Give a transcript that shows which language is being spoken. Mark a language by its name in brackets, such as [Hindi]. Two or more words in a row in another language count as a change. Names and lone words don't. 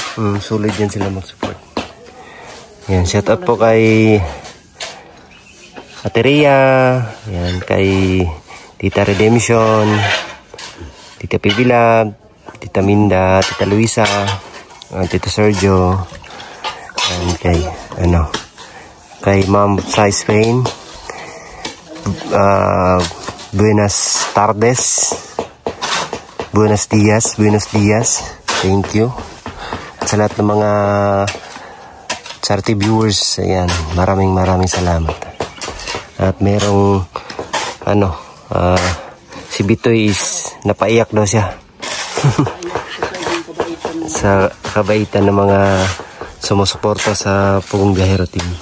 [Filipino] Solid yan sila mag-support. Yan, [English] shout out [Filipino] po kay Ate Rhea, yan, kay Tita Redemption, Tita Pibilab, Tita Minda, Tita Luisa, Tito Sergio, and kay Ma'am sa Spain, [Spanish] buenas tardes, buenos dias, [English] thank you. [Filipino] At sa lahat ng mga [English] charity viewers, [Filipino] ayan, maraming salamat. At merong si Bitoy is napaiyak daw siya. Sa kabaitan ng mga sumusuporta sa Pugong Biyahero team.